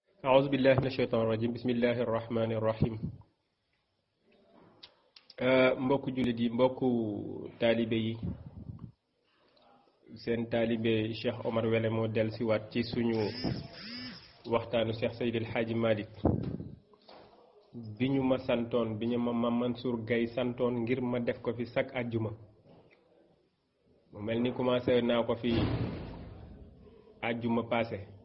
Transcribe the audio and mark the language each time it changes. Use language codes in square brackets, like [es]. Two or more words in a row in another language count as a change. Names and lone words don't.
[ar] أعوذ بالله من الشيطان الرجيم بسم الله الرحمن الرحيم [wo] mbokku jullit yi mbokku taalibe yi seen taalibe Cheikh Omar Wele moo del si waat ci suñu waxtaanu Cheikh Seydil Hadji Malick bi ñu ma santoon bi ñu ma Mansour Gaye santoon ngir ma def ko fi chaque àjjuma mu mel ni commencé naa ko fi àjjuma passé